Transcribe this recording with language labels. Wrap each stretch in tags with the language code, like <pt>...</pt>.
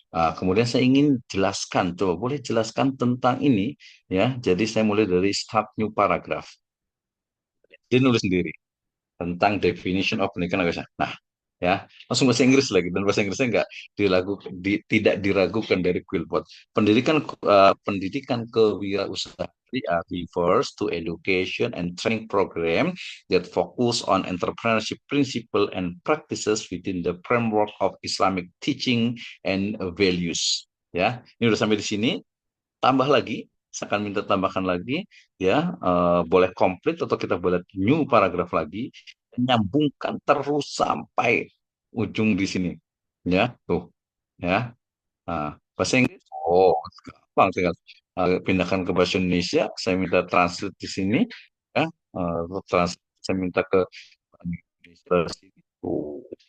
<id>Kemudian saya ingin jelaskan, coba boleh jelaskan tentang ini ya. Jadi saya mulai dari</id> <en>start new paragraph.</en> <id>Dia nulis sendiri tentang</id> <en>definition of</en> <id>pendidikan agama. Nah, ya langsung bahasa Inggris lagi dan bahasa Inggrisnya nggak tidak diragukan dari Quillbot. Pendidikan kewirausahaan</id> <en>refers to education and training program that focus on entrepreneurship principle and practices within the framework of Islamic teaching and values.</en> <id>Ya, ini udah sampai di sini. Tambah lagi, saya akan minta tambahkan lagi, ya, boleh komplit atau kita boleh new paragraf lagi, nyambungkan terus sampai ujung di sini, ya, tuh, ya. Bahasa Inggris, oh, gampang tinggal pindahkan ke bahasa Indonesia, saya minta translate di sini, ya, saya minta ke Indonesia di sini. Tuh.</id>